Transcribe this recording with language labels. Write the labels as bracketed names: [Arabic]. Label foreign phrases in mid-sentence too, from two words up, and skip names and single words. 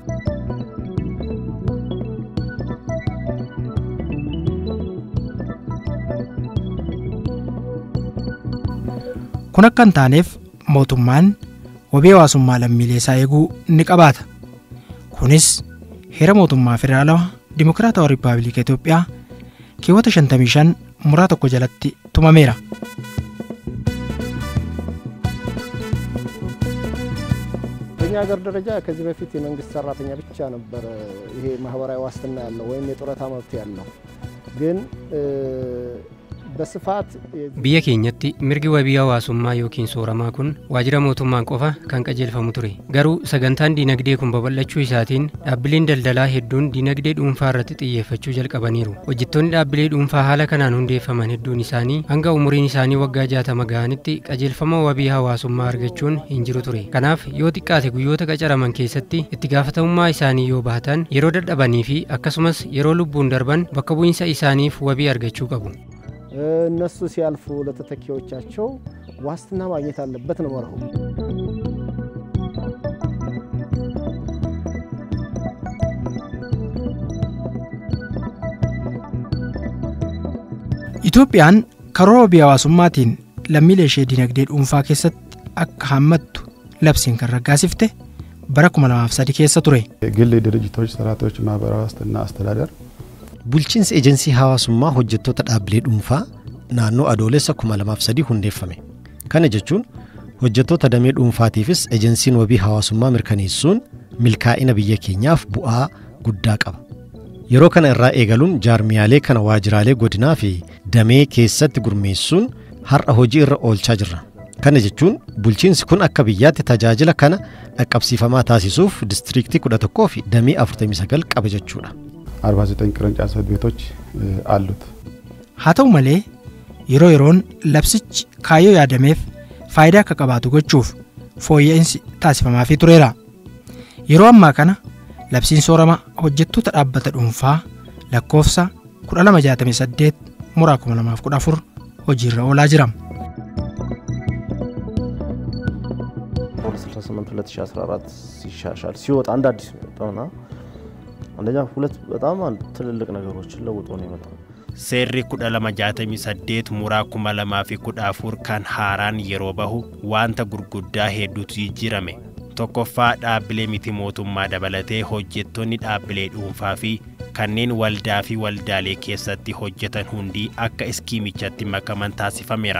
[Oromo] Kun akka hin taaneef mootummaan wabii hawaasummaa lammiilee isaa eeguu ni qabaata. Kunis heera mootummaa federaalawaa Dimokiraatawaa Rippaabilika Itoophiyaa keewwata 55 muraa tokko jalatti tumameera. [Amharic] በእኛ ሀገር ደረጃ ከዚህ በፊት የመንግስት ሰራተኛ ብቻ ነበር ይሄ ማህበራዊ ዋስትና ያለው ወይም የጡረታ መብት ያለው ግን በስፋት [Oromo] Biyya keenyatti mirgi wabii hawaasummaa yookiin sooramaa kun waajjira mootummaan qofa kan qajeelfamu ture. Garuu sagantaan dinagdee kun babal'achuu isaatiin dhaabbileen daldalaa hedduun dinagdee dhuunfaa irratti xiyyeeffachuu jalqabaniiru. Hojjettoonni dhaabbilee dhuunfaa haala kanaan hundeeffaman hedduun isaanii hanga umuriin isaanii waggaa 60 ga'anitti qajeelfama wabii hawaasummaa argachuun hin jiru ture. Kanaaf yoo xiqqaate guyyoota qacaraman keessatti itti gaafatamummaa isaanii yoo bahatan yeroo dadhabanii fi akkasumas yeroo lubbuun darban bakka bu'iinsa isaaniif wabii argachuu qabu. [Amharic] እነሱ ሲያልፉ ለተተኪዎቻቸው ዋስትና ማግኘት አለበት ነው መርሁ። [Oromo] Itoophiyaan karoora wabii hawaasummaatiin lammiilee ishee dinagdee dhuunfaa keessatti akka hammattu labsiin kan raggaasifte bara 2003 keessa ture. [Amharic] የግል ድርጅቶች ሰራተኞች ማህበራዊ ዋስትና አስተዳደር [Oromo] Bulchiinsi ejensii hawaasummaa hojjettoota dhaabbilee dhuunfaa naannoo adoolessa 2003 hundeeffame. Kana jechuun hojjettoota damee dhuunfaatiifis ejensiin wabii hawaasummaa mirkaneessuun milkaa'ina biyya keenyaaf bu'aa guddaa qaba. Yeroo kana irraa eegaluun jaarmiyaalee kana waajjiraalee godinaa fi damee keessatti gurmeessuun har'a hojii irra oolchaa jirra. Kana jechuun bulchiinsi kun akka biyyaatti tajaajila kana dhaqqabsiifamaa taasisuuf distriiktii 11 fi damee 49 qaba jechuudha. [Amharic] 49 ቅርንጫፍ ጽሕፈት ቤቶች አሉት። [Oromo] haa ta'u malee yeroo yeroon labsichi kaayyoo yaadameef faayidaa akka qabaatu gochuuf fooyya'insi taasifamaafii tureera. Yeroo ammaa kana labsiin soorama hojjettoota dhaabbata dhuunfaa lakkoofsa 1268 muraa 2014 hojiirra oolaa jira. [Amharic] 2014 ሲሻሻል ሲወጣ አንድ አዲስ መጣውና አንደኛ ሁለት በጣም ትልልቅ ነገሮችን ለውጦ ነው የመጣው። [Oromo] Seerri 1268 muraa 2014 kan haaraan yeroo bahu wanta gurguddaa hedduutu jijjiirame. Tokkoffaa dhaabbilee miti mootummaa dabalatee hojjettoonni dhaabbilee dhuunfaa fi kanneen waldaa fi waldaalee keessatti hojjetan hundi akka iskiimichatti makaman taasifameera.